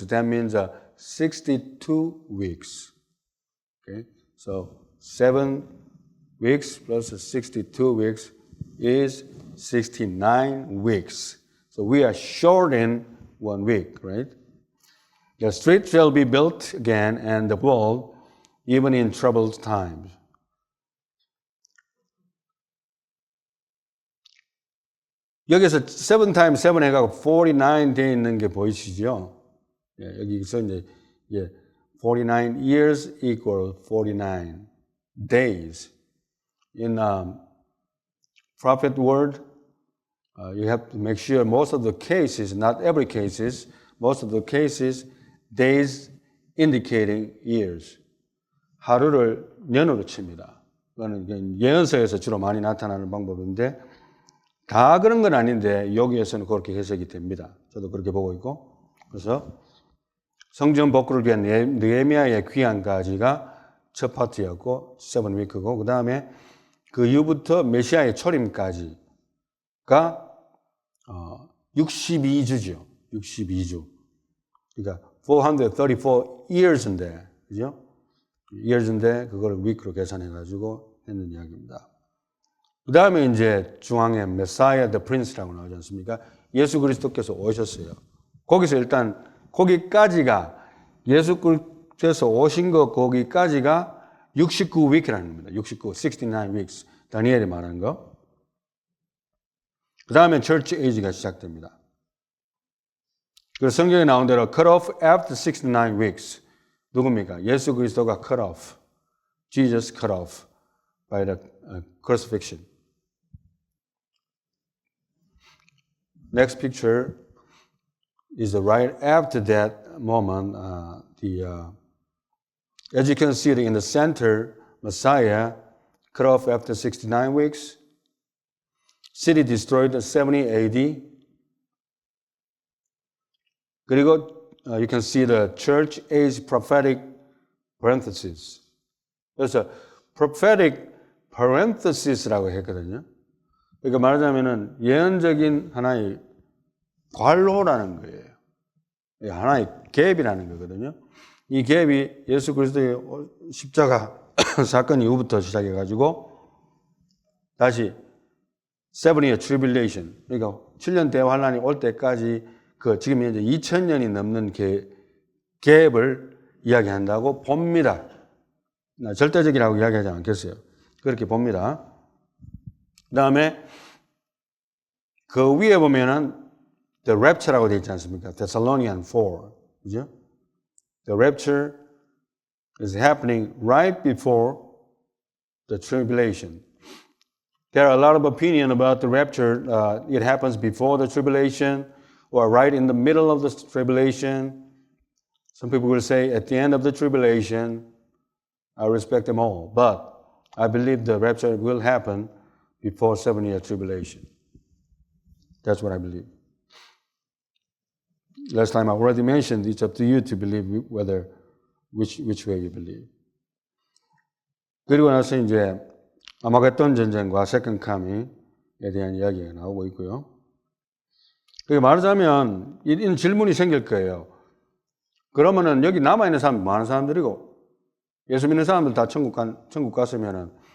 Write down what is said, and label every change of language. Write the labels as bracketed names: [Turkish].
[English] That means 62 weeks. Okay, so 7 weeks plus 62 weeks is 69 weeks. So we are short in 1 week, right? The street shall be built again and the wall, even in troubled times. [Korean] 여기서 7 times 7 해가지고 49 돼 있는 게 보이시죠? 예, 여기서 이제 [English] 49 years equal 49 days. In prophet word, you have to make sure most of the cases, not every cases, most of the cases, days indicating years. [Korean] 하루를 년으로 칩니다. 그거는 예언서에서 주로 많이 나타나는 방법인데 다 그런 건 아닌데 여기에서는 그렇게 해석이 됩니다. 저도 그렇게 보고 있고. 그래서 성전 복구를 위한 느헤미야의 귀환까지가 첫 파트였고 7 week고 그 다음에 그 이후부터 메시아의 초림까지가 62주죠. 62주. 그러니까 434 years인데, 그죠? years인데 그걸 week로 계산해가지고 했는 이야기입니다. 그 다음에 이제 중앙에 메사이아 the prince라고 나오지 않습니까? 예수 그리스도께서 오셨어요. 거기서 일단 거기까지가 예수 그리스도께서 오신 거 거기까지가 69week이라는 겁니다. [English] 69 weeks. [Korean] 다니엘이 말한 거. 그 다음에 church age가 시작됩니다. 그래서 성경에 나온 대로 [English] cut off after 69 weeks. [Korean] 누굽니까? 예수 그리스도가 [English] cut off. Jesus cut off by the crucifixion. Next picture is right after that moment. As you can see in the center, Messiah cut off after 69 weeks. City destroyed 70 AD. [Korean] 그리고 [English] you can see the church age prophetic parenthesis. [Korean] 그래서 prophetic parenthesis라고 했거든요. 그러니까 말하자면은 예언적인 하나의 관로라는 거예요. 하나의 갭이라는 거거든요. 이 갭이 예수 그리스도의 십자가 사건 이후부터 시작해가지고 다시 [English] 7-year tribulation, [Korean] 그러니까 7년 대환란이 올 때까지 그 지금 이제 2000년이 넘는 갭을 이야기한다고 봅니다. 절대적이라고 이야기하지 않겠어요. 그렇게 봅니다. 그 다음에 그 위에 보면은 The Rapture라고 되어 있지 않습니까? [English] Thessalonians 4. 그죠? The Rapture is happening right before the tribulation. There are a lot of opinion about the rapture. It happens before the tribulation or right in the middle of the tribulation. Some people will say at the end of the tribulation. I respect them all. But I believe the rapture will happen before 7-year tribulation. That's what I believe. Last time I already mentioned, it's up to you to believe which way you believe. [Korean] 그리고 나서 이제 아마겟돈 전쟁과 세컨드 카밍에 대한 이야기가 나오고 있고요. 그게 말하자면 이런 질문이 생길 거예요. 그러면은 여기 남아있는 사람 많은 사람들이고 예수 믿는 사람들 다 천국 갔으면은